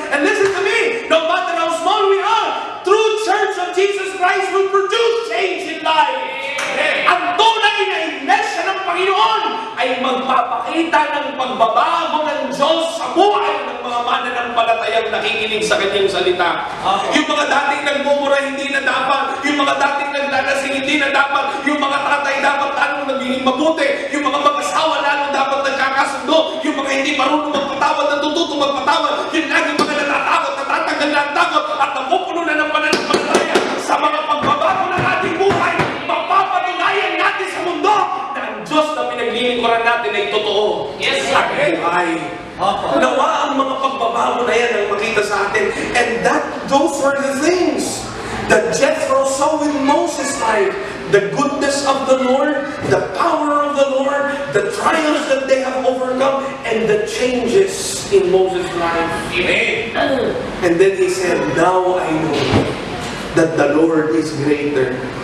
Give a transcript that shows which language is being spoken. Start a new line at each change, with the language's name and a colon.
English: And listen to me, no matter how small we are, true Church of Jesus Christ will produce change in life.
Filipino: Ang tunay na iglesia ng Panginoon ay magpapakita ng pagbabago ng Diyos sa buhay ng mga mananampalatayang nakikinig sa kanyang salita. Yung mga dating nagmumura hindi na dapat, yung mga dating naglalasing hindi na dapat, yung mga tatay dapat lalong nagiging mabuti, yung mga mag-asawa lalong dapat nagkakasundo, yung mga hindi marunong magpatawad, natututo magpatawad, yung lagi mga natatakot, natatanggal na ang takot, at napupuno na ng pananampalataya sa mga pagbabago ng ating buhay. Mapapatunayan natin sa mundo na ang Diyos na pinaglilingkuran natin ay totoo.
English: Yes, sir.
Filipino: At buhay. Nawa ang mga pagbabago na yan ang makita sa atin.
English: And those were the things that Jethro saw in Moses' life. The goodness of the Lord, the power of the Lord, the trials that they have overcome, and the changes in Moses' life. Amen. And then he said, now I know that the Lord is greater.